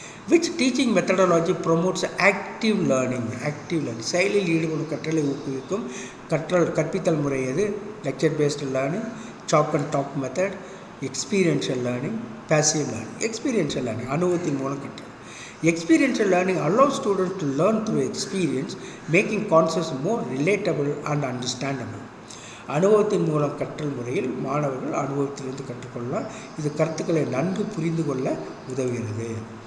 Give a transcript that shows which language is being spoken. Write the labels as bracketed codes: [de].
[en] Which teaching methodology promotes active learning? [ta] செயலில் ஈடுபடும் கற்றலை ஊக்குவிக்கும் கற்பித்தல் முறை எது? [en] Lecture based learning, chalk and talk method, experiential learning, passive learning. Experiential learning [ta] அனுபவத்தின் மூலம் கற்றல். [en] Experiential learning allows students to learn through experience, making concepts more relatable and understandable. [ta] அனுபவத்தின் மூலம் கற்றல் முறையில் மாணவர்கள் அனுபவத்திலிருந்து கற்றுக்கொள்ளலாம். இது கருத்துக்களை நன்கு புரிந்து கொள்ள உதவுகிறது.